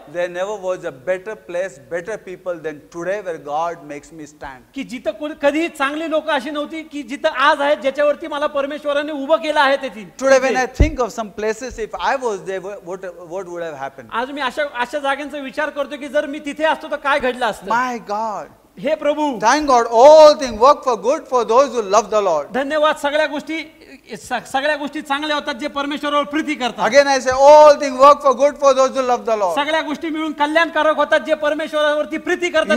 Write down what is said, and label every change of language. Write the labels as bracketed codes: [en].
[en] there never was a better place, better people than today where God makes me stand. [mr] की जिथं कधीही चांगली लोक अशी नव्हती की जिथं आज आहेत ज्याच्यावरती मला परमेश्वराने उभं केलं आहे तिथे. [en] Today when I think of some places, if I was there, what would have happened? [mr] आज मी अशा जागांचा विचार करतो की जर मी तिथे असतो तर काय घडलं असतं. [en] My God. [mr] हे प्रभू, [en] Thank God, all things work for good for those who love the Lord. [mr] धन्यवाद. सगळ्या गोष्टी चांगल्या होतात जे परमेश्वरावर प्रीती करतात. [en] Again I say, all things work for good for those who love the Lord. [mr] सगळ्या गोष्टी मिळून कल्याणकारक होतात जे परमेश्वरावरती प्रीती करतात.